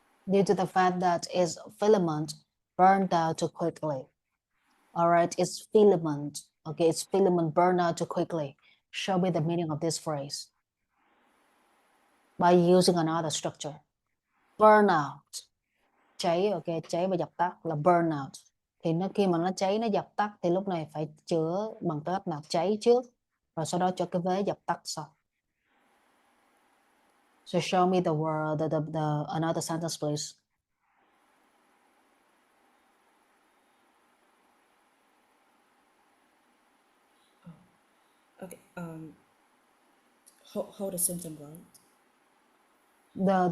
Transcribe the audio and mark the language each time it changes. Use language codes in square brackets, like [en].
[en] Due to the fact that its filament burned out too quickly. Alright, its filament, okay, its filament burned out too quickly. Show me the meaning of this phrase by using another structure. [vi] burn out, cháy, ok, cháy và dập tắt là burn out. Thì khi mà nó cháy, nó dập tắt thì lúc này phải chữa bằng cách là cháy trước, rồi sau đó cho cái vế dập tắt sau. [en] So show me the word, the another sentence, please. Okay. Hold the sentence right.